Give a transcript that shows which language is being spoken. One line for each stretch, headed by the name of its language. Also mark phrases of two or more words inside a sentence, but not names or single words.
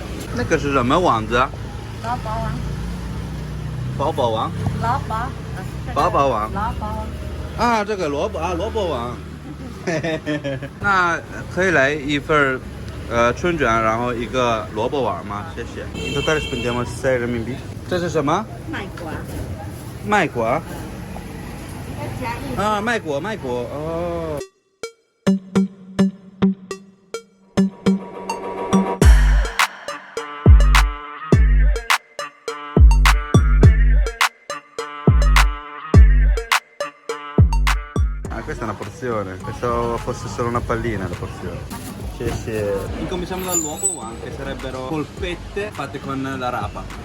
Italian: Non è che si chiama Wangza? Bao Bao Wang. Bao Bao Wang. Ah,
Chinese: 这个萝卜啊，萝卜王。那可以来一份春卷，然后一个萝卜碗吗？谢谢。
Italian: In totale spendiamo 6 renminbi。
Chinese: 这是什么？麦果。麦果？啊，麦果，麦果。
Italian: 哦。Questa è una porzione, pensavo fosse solo una pallina la porzione. Sì, sì. Incominciamo dall'uovo che sarebbero polpette fatte con la rapa.